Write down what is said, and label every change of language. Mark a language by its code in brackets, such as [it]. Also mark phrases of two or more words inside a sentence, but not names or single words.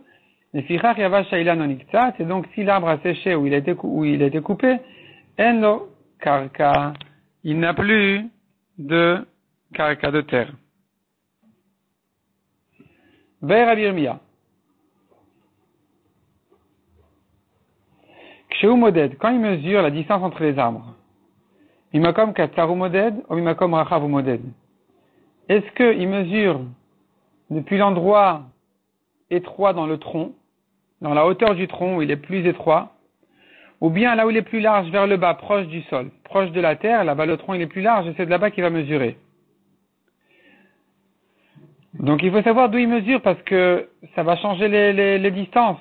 [fr] Et donc si l'arbre a séché ou il a été coupé, [he] אין לו קרקע, [fr] il n'a plus de karka de terre. [he] ורבי ירמיה. כשהוא מודד, [fr] quand il mesure la distance entre les arbres. [he] ממקום קצרו מודד או ממקום רחבו מודד. [fr] Est-ce qu'il mesure depuis l'endroit étroit dans le tronc, dans la hauteur du tronc où il est plus étroit, ou bien là où il est plus large vers le bas, proche du sol, proche de la terre, là-bas le tronc il est plus large et c'est de là-bas qu'il va mesurer. Donc il faut savoir d'où il mesure parce que ça va changer les distances.